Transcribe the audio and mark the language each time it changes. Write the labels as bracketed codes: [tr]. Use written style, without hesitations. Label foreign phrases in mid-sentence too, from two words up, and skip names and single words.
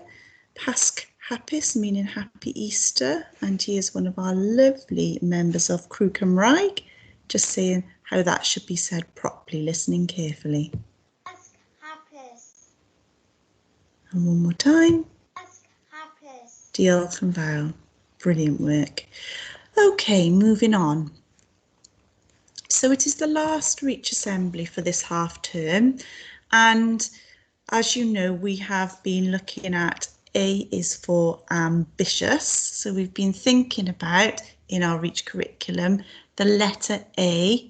[cy] Pasc Hapus, [en] meaning Happy Easter, and he is one of our lovely members of Crew Cymraeg, just saying how that should be said properly, listening carefully. [cy] Pasc Hapus. [en] And one more time. [cy] Pasc Hapus. Diolch yn fawr. [en] Brilliant work. Okay, moving on. So it is the last Reach Assembly for this half term, and as you know, we have been looking at A is for ambitious. So we've been thinking about, in our Reach curriculum, the letter A.